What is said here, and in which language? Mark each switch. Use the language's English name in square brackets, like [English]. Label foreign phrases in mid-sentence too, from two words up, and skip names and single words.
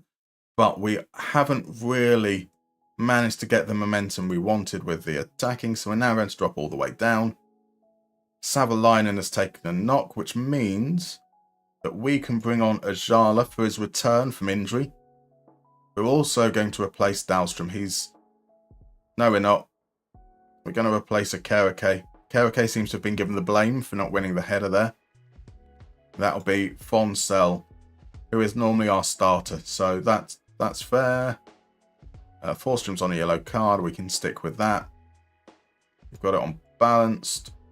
[English] But we haven't really managed to get the momentum we wanted with the attacking, so we're now going to drop all the way down. Savalainen has taken a knock, which means that we can bring on Ajala for his return from injury. We're also going to replace Dahlstrom. No, we're not. We're going to replace a Kereke. Kereke seems to have been given the blame for not winning the header there. That'll be Fonsell, who is normally our starter. So that's fair. Forstrom's on a yellow card. We can stick with that. We've got it on balanced.